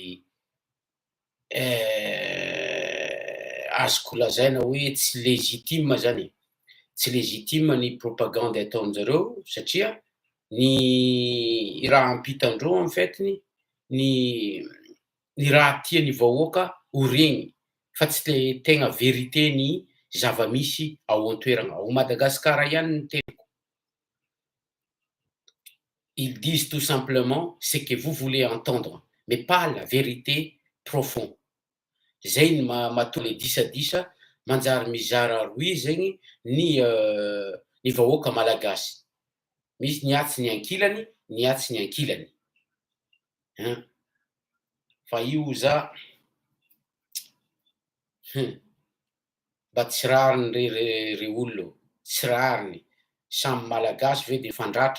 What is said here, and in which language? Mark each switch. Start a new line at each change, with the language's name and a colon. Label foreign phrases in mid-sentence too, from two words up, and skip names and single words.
Malagasy: azoko lazaina hoe tsy légitime zany e, tsy légitime ny propagandy ataon-jareo satria ny raha ampitandreo en faitiny ny raha tian'ny vahoaka ho regny fa tsy le tegna vérité ny zava-misy ao an-toerana, ao Madagasikara ihany no tenako.
French: Ils disent tout simplement ce que vous voulez entendre, mais pas la vérité profonde.
Malagasy: Zay ny mahatonga le disadisa manjary mizara roy zegny ny vahoaka malagasy. Misy ny atsy ny ankilany, ny atsy ny ankilany. Fa io mba tsy rariny re olona, tsy rariny, samy malagasy ve de fandratra.